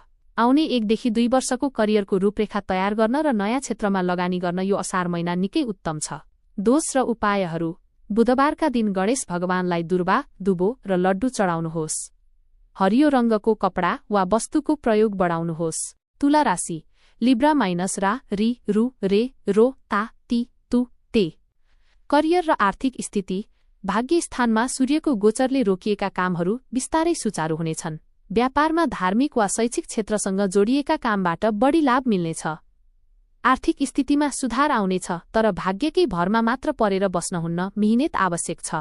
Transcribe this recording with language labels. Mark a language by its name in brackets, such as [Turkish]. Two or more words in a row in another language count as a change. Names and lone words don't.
[Nepali] आउने 1 देखि 2 वर्षको करियरको रूपरेखा तयार गर्न र नयाँ क्षेत्रमा लगानी गर्न यो असार महिना निकै उत्तम छ। दोष र उपायहरू। बुधबारका दिन गणेश भगवानलाई दुर्वा, दुबो र लड्डु चढाउनुहोस्। हरियो रङ्गको कपडा वा वस्तुको प्रयोग बढाउनुहोस्। तुला राशि। लिब्रा माइनस रा, रि, रु, रे, रो, ता, ती, तु, ते। करियर र आर्थिक स्थिति। भाग्य स्थानमा सूर्यको गोचरले रोकिएका कामहरू बिस्तारै सुचारू हुनेछन्। व्यापारमा धार्मिक वा शैक्षिक क्षेत्रसँग जोडिएका कामबाट बढी लाभ मिल्नेछ। आर्थिक स्थितिमा सुधार आउनेछ, तर भाग्यकै भरमा मात्र परेर बस्नुहुन्न, मिहिनेत आवश्यक छ।